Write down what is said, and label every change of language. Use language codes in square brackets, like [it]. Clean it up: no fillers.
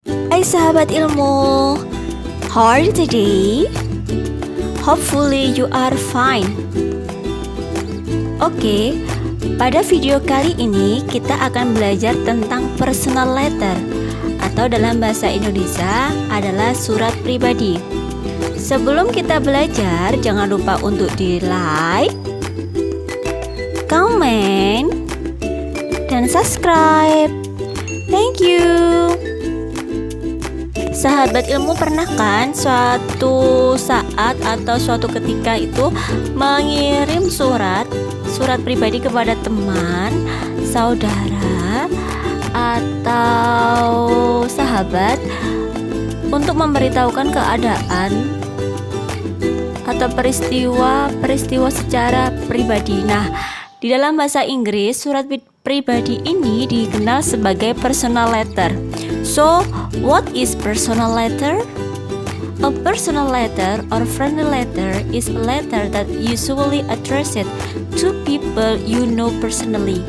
[id] Hai sahabat ilmu, [en] how are you today? Hopefully you are fine. [id] Oke, pada video kali ini kita akan belajar tentang personal letter atau dalam bahasa Indonesia adalah surat pribadi. Sebelum kita belajar, jangan lupa untuk di like, comment, dan subscribe. [en] Thank you. [id] Sahabat ilmu, pernah kan suatu saat atau suatu ketika itu mengirim surat pribadi kepada teman, saudara, atau sahabat untuk memberitahukan keadaan atau peristiwa secara pribadi. Nah, di dalam bahasa Inggris, surat pribadi ini dikenal sebagai personal letter. [en] So, what is personal letter? A personal letter or friendly letter is a letter that usually addressed to people you know personally.